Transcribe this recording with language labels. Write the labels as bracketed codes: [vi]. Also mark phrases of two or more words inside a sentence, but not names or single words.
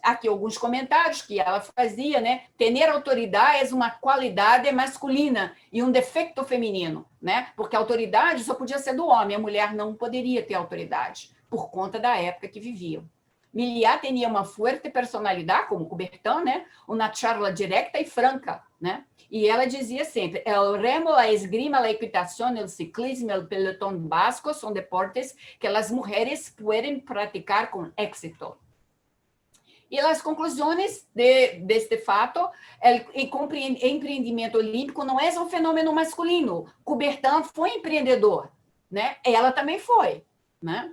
[pt] Aqui alguns comentários que ela fazia, né? Ter autoridade é uma qualidade masculina e um defeito feminino, né? Porque a autoridade só podia ser do homem, a mulher não poderia ter autoridade, por conta da época que viviam. Miliá tinha uma forte personalidade, como Coubertin, né? Uma charla directa e franca, né? E ela dizia sempre: [es] el remo, la esgrima, la equitación, el ciclismo, el pelotón vasco [pt] são deportes que as mulheres podem praticar com éxito. E as conclusões deste fato, o empreendimento olímpico não é um fenômeno masculino. Coubertin foi empreendedor, né? Ela também foi, né?